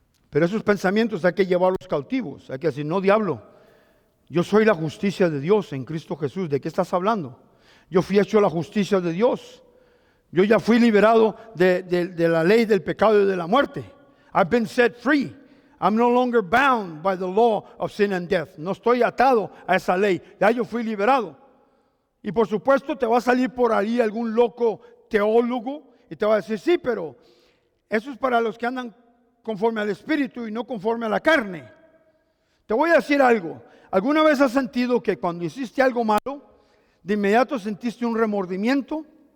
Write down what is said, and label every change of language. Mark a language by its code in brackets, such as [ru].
[es] Pero esos pensamientos hay que llevarlos cautivos. Hay que decir, no, diablo, yo soy la justicia de Dios en Cristo Jesús. ¿De qué estás hablando? Yo fui hecho la justicia de Dios. Yo ya fui liberado de la ley del pecado y de la muerte. [en] I've been set free. I'm no longer bound by the law of sin and death. [es] No estoy atado a esa ley. Ya yo fui liberado. Y por supuesto te va a salir por ahí algún loco teólogo y te va a decir, sí, pero eso es para los que andan conforme al Espíritu y no conforme a la carne. Te voy a decir algo. ¿Alguna vez has sentido que cuando hiciste algo malo, de inmediato sentiste un remordimiento?